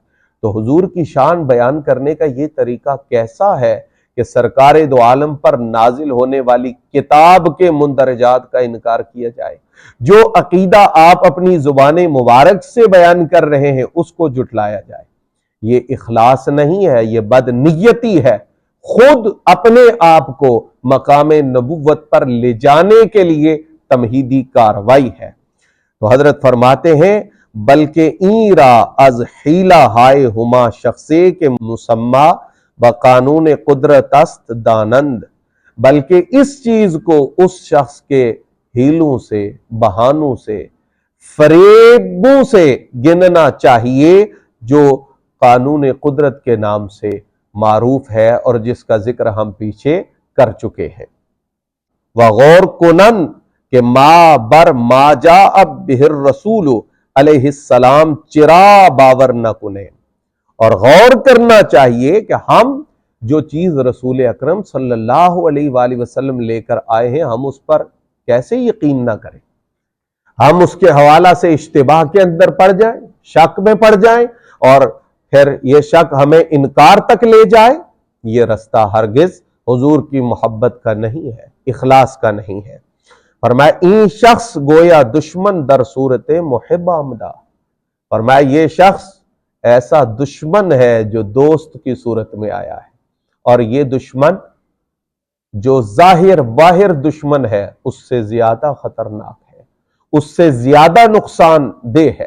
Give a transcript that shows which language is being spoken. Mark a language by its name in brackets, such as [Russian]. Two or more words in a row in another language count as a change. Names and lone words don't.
[Urdu] تو حضور کی شان بیان کرنے کا یہ طریقہ کیسا ہے کہ سرکار دو عالم پر نازل ہونے والی کتاب کے مندرجات کا انکار کیا جائے، جو عقیدہ آپ اپنی زبان مبارک سے بیان کر رہے ہیں اس کو جھٹلایا جائے۔ یہ اخلاص نہیں ہے، یہ بد نیتی ہے، خود اپنے آپ کو مقام نبوت پر لے جانے کے لیے تمہیدی کاروائی ہے۔ تو حضرت فرماتے ہیں [Persian] بلکہ این را از حیلہ ہائے ہما شخصے کے مسمہ بقانون قدرت است دانند، [Urdu] بلکہ اس چیز کو اس شخص کے ہیلوں سے، بہانوں سے، فریبوں سے گننا چاہیے جو قانون قدرت کے نام سے معروف ہے اور جس کا ذکر ہم پیچھے کر چکے ہیں۔ [Persian] وغور کنن کہ ما بر [Arabic] ما جاء بہ الرسول علیہ السلام [Persian] چرا باور نہ کنے، [Urdu] اور غور کرنا چاہیے کہ ہم جو چیز رسول اکرم [Arabic] صلی اللہ علیہ وآلہ وسلم [Urdu] لے کر آئے ہیں ہم اس پر کیسے یقین نہ کریں، ہم اس کے حوالہ سے اشتباہ کے اندر پڑ جائیں، شک میں پڑ جائیں، اور پھر یہ شک ہمیں انکار تک لے جائے۔ یہ رستہ ہرگز حضور کی محبت کا نہیں ہے، اخلاص کا نہیں ہے۔ فرمایا [Persian] این شخص گویا دشمن در صورت محب آمدہ، [Urdu] فرمایا یہ شخص ایسا دشمن ہے جو دوست کی صورت میں آیا ہے، اور یہ دشمن جو ظاہر باہر دشمن ہے اس سے زیادہ خطرناک ہے، اس سے زیادہ نقصان دہ ہے۔